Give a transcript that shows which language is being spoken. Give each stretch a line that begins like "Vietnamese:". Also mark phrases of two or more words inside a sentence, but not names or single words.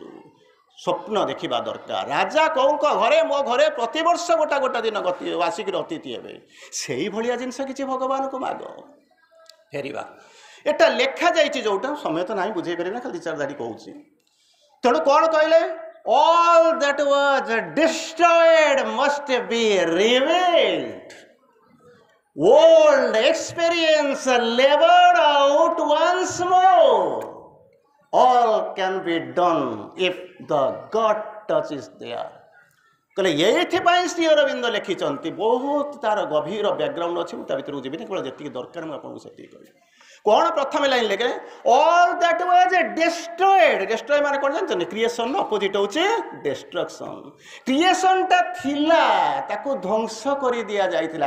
Odia: ସ୍ୱପ୍ନ ଦେଖିବା ଦରକାର। ରାଜା କଉଙ୍କ ଘରେ, ମୋ ଘରେ ପ୍ରତିବର୍ଷ ଗୋଟା ଦିନ ଆସିକିରି ଅତିଥି ହେବେ, ସେଇଭଳିଆ ଜିନିଷ କିଛି ଭଗବାନଙ୍କୁ ମାଗ। ଫେରିବା, ଏଟା ଲେଖାଯାଇଛି ଯୋଉଟା, ସମୟ ତ ନାହିଁ ବୁଝେଇ ପାରିବି ନା, ଖାଲି 2-4 ଧାଡ଼ି କହୁଛି। ତେଣୁ କ'ଣ କହିଲେ?
English: All that was destroyed must be revealed. Old experience labored out once more. All can be done if the God touch is there.
Odia: କହିଲେ ଏଇଥିପାଇଁ ଶ୍ରୀ ଅରବିନ୍ଦ ଲେଖିଛନ୍ତି। ବହୁତ ତାର ଗଭୀର ବ୍ୟାକଗ୍ରାଉଣ୍ଡ ଅଛି, ମୁଁ ତା ଭିତରକୁ ଯିବିନି, କେବଳ ଯେତିକି ଦରକାର ମୁଁ ଆପଣଙ୍କୁ ସେତିକି କହିବି। କ'ଣ ପ୍ରଥମେ ଲାଇନ୍ ଲେଖେ?
English: All that was destroyed.
Odia: ଡେଷ୍ଟ୍ରୟ ମାନେ କ'ଣ ଜାଣିଛନ୍ତି? କ୍ରିଏସନର ଅପୋଜିଟ୍ ହେଉଛି ଡେଷ୍ଟ୍ରକ୍ସନ୍। କ୍ରିଏସନଟା ଥିଲା, ତାକୁ ଧ୍ୱଂସ କରି ଦିଆଯାଇଥିଲା।